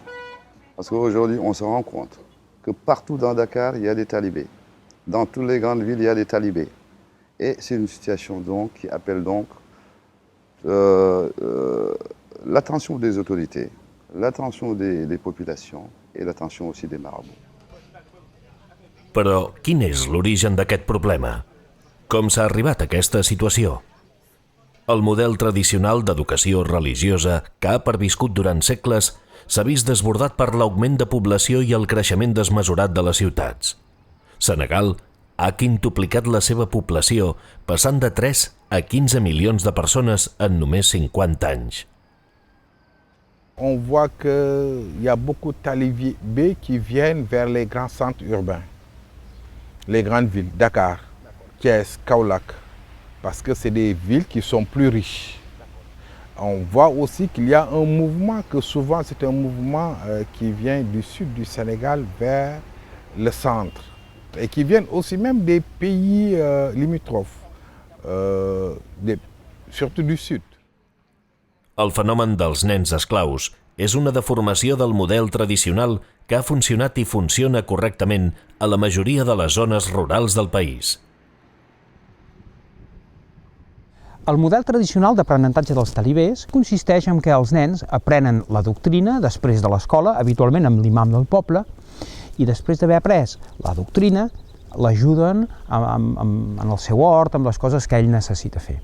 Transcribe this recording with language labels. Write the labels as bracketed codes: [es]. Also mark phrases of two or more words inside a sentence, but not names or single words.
[fr] Parce qu'aujourd'hui, on se rend compte que partout dans Dakar, il y a des talibés. Dans toutes les grandes villes, il y a des talibés. Et c'est une situation donc qui appelle donc l'attention des autorités, l'attention des populations et l'attention aussi des marabouts. [ca] Però quin és l'origen d'aquest problema? Com s'ha arribat a aquesta situació? El model tradicional d'educació religiosa que ha perviscut durant segles s'ha vist desbordat per l'augment de població i el creixement desmesurat de les ciutats. Senegal ha quintuplicat la seva població, passant de 3 a 15 milions de persones en només 50 anys. [fr] On voit qu'il y a beaucoup de talibés qui viennent vers les grands centres urbains, les grandes villes, Dakar, Thiès, Kaolack, parce que c'est des villes qui sont plus riches. On voit aussi qu'il y a un mouvement, que souvent c'est un mouvement qui vient du sud du Sénégal vers le centre, et qui viennent aussi même des pays limitrophes, surtout du sud. [ca] El fenomen dels nens esclaus és una deformació del model tradicional que ha funcionat i funciona correctament a la majoria de les zones rurals del país. El model tradicional d'aprenentatge dels talibers consisteix en que els nens aprenen la doctrina després de l'escola, habitualment amb l'imam del poble, i després d'haver après la doctrina l'ajuden en el seu hort, amb les coses que ell necessita fer.